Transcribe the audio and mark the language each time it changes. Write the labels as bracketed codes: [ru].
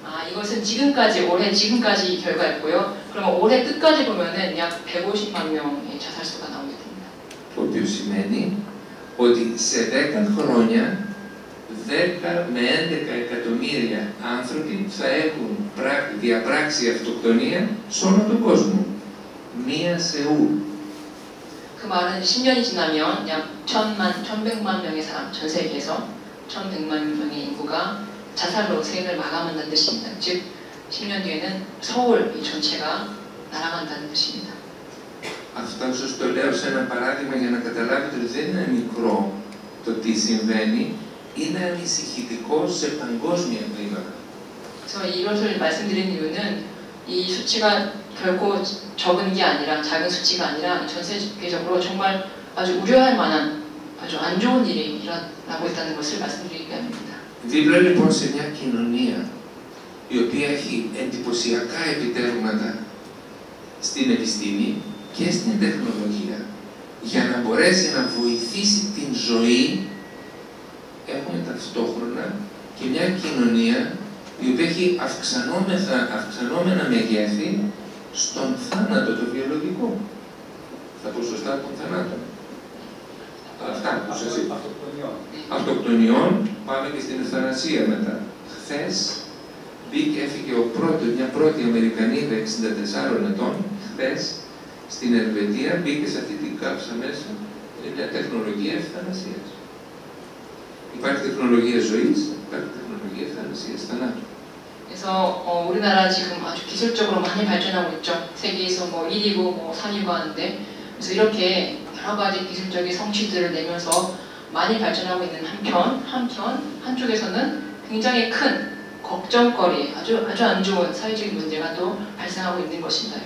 [ko] 이것은 지금까지 결과였고요. 그러면 올해 끝까지 보면은 약 150만 명의 자살수가 나오게 됩니다. [el] Το οποίο σημαίνει ότι σε 10 χρόνια 10 με 11 εκατομμύρια άνθρωποι θα έχουν διαπράξει αυτοκτονία σε όλο τον κόσμο. Μία Σεούλ. [ko] 그 말은 10년이 지나면 약 1,100만 명의 사람, 전 세계에서 1,100만 명의 인구가 자살로 생을 마감한다는 뜻입니다. 즉 10년 뒤에는 서울 이 전체가 날아간다는 뜻입니다. [el] Αυτό ίσως το λέω σε ένα παράδειγμα για να καταλάβετε ότι δεν είναι μικρό το τι συμβαίνει, είναι ανησυχητικό σε παγκόσμια κλίμακα. [ko] 그래서 이것을 말씀드린 이유는 이 수치가 결코 적은 게 아니라 작은 수치가 아니라 전 세계적으로 정말 아주 우려할 만한 아주 안 좋은 일이 일어나고 있다는 것을 말씀드리기 위함입니다. [el] Δίπλα λοιπόν σε μια κοινωνία η οποία έχει εντυπωσιακά επιτεύγματα στην επιστήμη και στην τεχνολογία για να μπορέσει να βοηθήσει την ζωή, έχουμε ταυτόχρονα και μια κοινωνία η οποία έχει αυξανόμενα μεγέθη στον θάνατο το βιολογικό, στα ποσοστά των θανάτων. Αυτά που σας είπα. Αυτοκτονιών, πάμε και στην ευθανασία μετά. Χθες έφυγε μια πρώτη Αμερικανίδα 64 ετών, χθες στην Ελβετία μπήκε σε αυτή την κάψα μέσα μια τεχνολογία ευθανασίας. Υπάρχει τεχνολογία ζωής, υπάρχει τεχνολογία ευθανασίας, θανάτου. [ko] 그래서 우리나라 지금 아주 기술적으로 많이 발전하고 있죠. 세계에서 1위고 3위고 하는데 그래서 이렇게 여러 가지 기술적인 성취들을 내면서 많이 발전하고 있는 한쪽에서는 굉장히 큰 걱정거리, 아주 안 좋은 사회적인 문제가 또 발생하고 있는 것입니다.